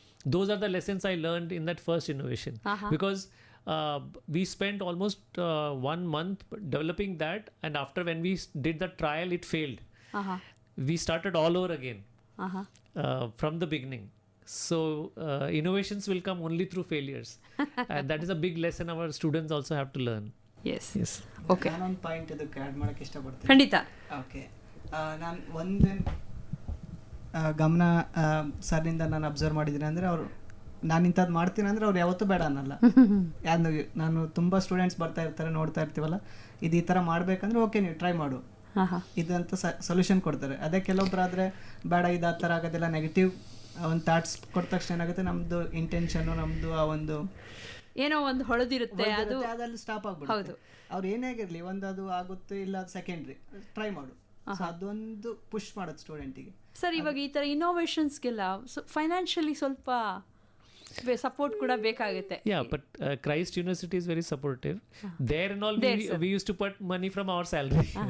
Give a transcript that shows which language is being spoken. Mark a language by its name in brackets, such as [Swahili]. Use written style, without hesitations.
[English] Those are the lessons I learned in that first innovation. Because we spent almost 1 month developing that, and after when we did the trial, it failed. We started all over again from the beginning. So innovations will come only through failures, and that is a big lesson our students also have to learn. Yes. Okay. [Kannada] ನಾನೊಂದು point ಇದಕ್ಕೆ add ಮಾಡೋಕ್ಕೆ ಇಷ್ಟಪಡ್ತೀನಿ. ಖಂಡಿತ. Okay, ನಾನು ಒಂದೇ ಗಮನ ಸರ್ನಿಂದ ನಾನು observe ಮಾಡಿದ್ದೀನಿ ಅಂದರೆ, ಅವರು ನಾನು ಇಂಥದ್ದು ಮಾಡ್ತೀನಿ ಅಂದರೆ ಅವ್ರು ಯಾವತ್ತೂ ಬೇಡ ಅನ್ನಲ್ಲ. ನಾನು ತುಂಬ ಸ್ಟೂಡೆಂಟ್ಸ್ ಬರ್ತಾ ಇರ್ತಾರೆ, ನೋಡ್ತಾ ಇರ್ತೀವಲ್ಲ, ಇದು ಈ ಥರ ಮಾಡಬೇಕಂದ್ರೆ ಓಕೆ ನೀವು ಟ್ರೈ ಮಾಡು, ಇದಂತ ಸೊಲ್ಯೂಷನ್ ಕೊಡ್ತಾರೆ. ಅದೇ ಕೆಲವೊಬ್ಬರಾದರೆ ಬೇಡ, ಇದು ಆ ಥರ ಆಗೋದಿಲ್ಲ, ನೆಗೆಟಿವ್ ಒಂದು ಥಾಟ್ಸ್ ಕೊಟ್ಟ ತಕ್ಷಣ ಏನಾಗುತ್ತೆ, ನಮ್ಮದು ಇಂಟೆನ್ಷನ್ನು, ನಮ್ಮದು ಆ ಒಂದು ಏನೋ ಒಂದು ಹೊಳೆದಿರುತ್ತೆ, ಅದಲ್ಲಿ ಸ್ಟಾಪ್ ಆಗ್ಬಿಡುತ್ತೆ. ಅವ್ರು ಏನೇ ಆಗಿರಲಿ, ಒಂದು ಅದು ಆಗುತ್ತೆ ಇಲ್ಲ ಅದು ಸೆಕೆಂಡ್ರಿ, ಟ್ರೈ ಮಾಡು. ಅದೊಂದು ಪುಷ್ ಮಾಡೋದು ಸ್ಟೂಡೆಂಟಿಗೆ. ಸರ್, ಇವಾಗ ಈ ಥರ ಇನೋವೇಷನ್ಸ್ಗೆಲ್ಲ ಫೈನಾನ್ಷಿಯಲಿ ಸ್ವಲ್ಪ ಸಪೋರ್ಟ್ ಕೂಡ ಬೇಕಾಗುತ್ತೆ. [English] Yeah, but Christ University is very supportive. There and all, we used to put money from our salary.